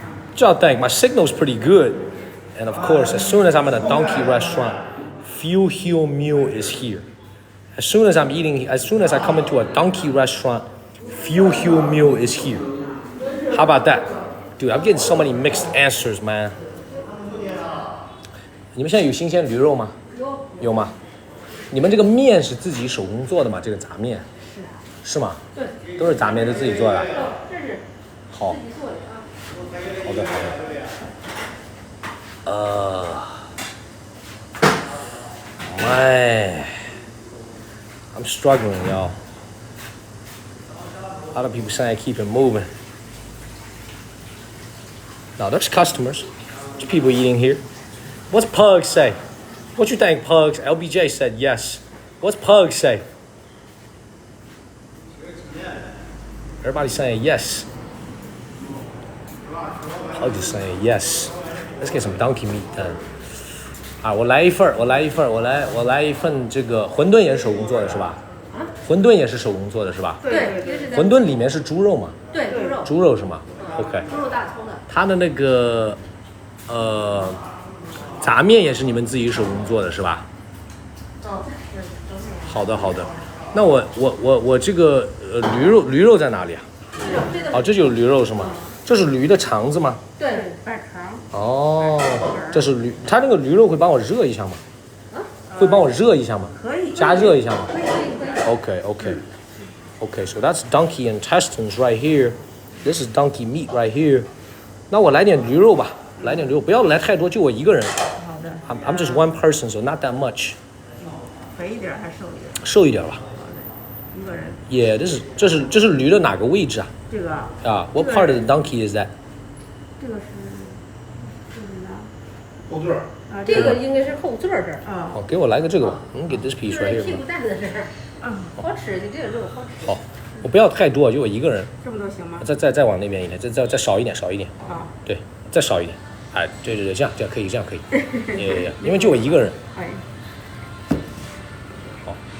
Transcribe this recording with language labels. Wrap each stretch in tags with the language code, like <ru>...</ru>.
<en>What y'all think? My signal's pretty good. And of course, as soon as I'm in a donkey restaurant, Few Hill Meal is here. As soon as I come into a donkey restaurant, Few Hill Meal is here. How about that? Dude, I'm getting so many mixed answers, man.</en> <zh>你们现在有新鲜驴肉吗？有吗？你们这个面是自己手工做的吗？这个炸面？是吗？对，都是炸面，都自己做的。好。好的，好的。</zh> <en>I'm struggling, y'all. A lot of people saying keep it moving. Now there's customers. There's people eating here. What's Pug say? What you think, Pugs? LBJ said yes. What's Pug say? Everybody's saying yes. Pug is saying yes. Let's get some donkey meat then.</en> <zh>啊，我来一份这个馄饨也是手工做的是吧？啊？馄饨也是手工做的是吧？对。馄饨里面是猪肉吗？对，猪肉。猪肉是吗 ？OK。猪肉大葱的。它的那个炸面也是你们自己手工做的是吧？哦，是。好的好的，那我这个驴肉在哪里啊？哦，这就是驴肉是吗？这是驴的肠子吗？对，半肠。哦，这是驴，它那个驴肉会帮我热一下吗？会帮我热一下吗？可以，加热一下吗？可以。</zh> <en>Okay, so that's donkey intestines right here. This is donkey meat right here.</en> <zh>那我来点驴肉吧，来点驴肉，不要来太多，就我一个人。好的。</zh> <en>I'm just one person, so not that much.</en> <zh>肥一点还是瘦一点？瘦一点吧。一个人。 Yeah, 这是驴的哪个位置啊？这个啊。</zh> <en>What part of the donkey is that?</en> <zh>这个是后座儿。啊，这个应该是后座儿这儿啊。好，给我来个这个吧。</zh> <en>Get this piece right here.</en> <zh>屁股蛋子这儿。好吃，这个肉好吃。好，我不要太多，就我一个人。这么多行吗？再往那边一点，再少一点。啊。对，再少一点。哎，对，这样可以，这样可以。因为就我一个人。哎。好。</zh>